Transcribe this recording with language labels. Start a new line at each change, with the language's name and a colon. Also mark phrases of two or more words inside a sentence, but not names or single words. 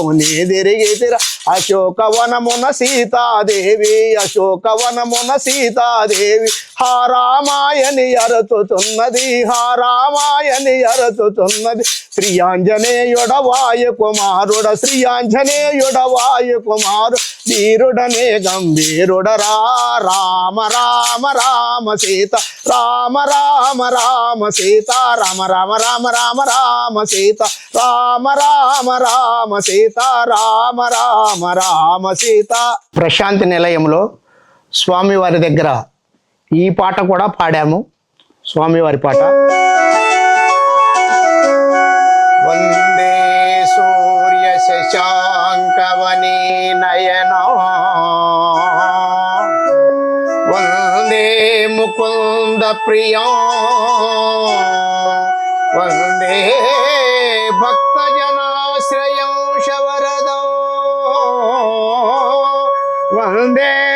Telugu: నీదిరిగితిరా అశోకవనమున సీతాదేవి అశోకవనమున సీతాదేవి హా రామాయని అరతుతున్నది హా రామాయని అరతుతున్నది శ్రీ ఆంజనేయుడ వాయు కుమారుడ శ్రీ ఆంజనేయుడ వాయు కుమారు ధీరుడనే గంభీరుడరా రామ రామ రామ సీత రామ రామ రామ సీత రామ రామ రామ రామ రామ సీత రామ రామ రామ సీత రామ రామ రామ సీత. ప్రశాంతి నిలయంలో స్వామివారి దగ్గర ఈ పాట కూడా పాడాము. స్వామివారి పాట
Sanskrit: వందే సూర్య శశాంకవని నయనో వందే ముకుంద ప్రియా వందే భక్తజనాశ్రయం శవరదో వందే